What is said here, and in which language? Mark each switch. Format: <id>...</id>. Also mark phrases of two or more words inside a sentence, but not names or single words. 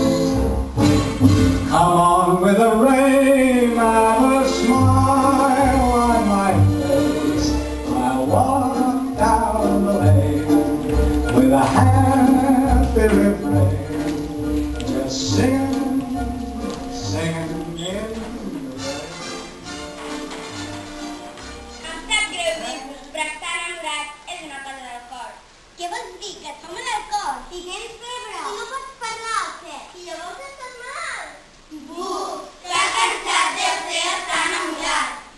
<en>Come on with the rain, have a smile on my face. I'll walk down the lane with a happy refrain, just singing, singing in the rain.</en> <ca>Em sap greu dir-vos, però estar enamorat és una cosa del cor. Què vols dir, que et som al cor? Si tens febre? I no pots parlar, o què? I llavors estàs mal? Buf, que cansat deu ser estar enamorat.</ca>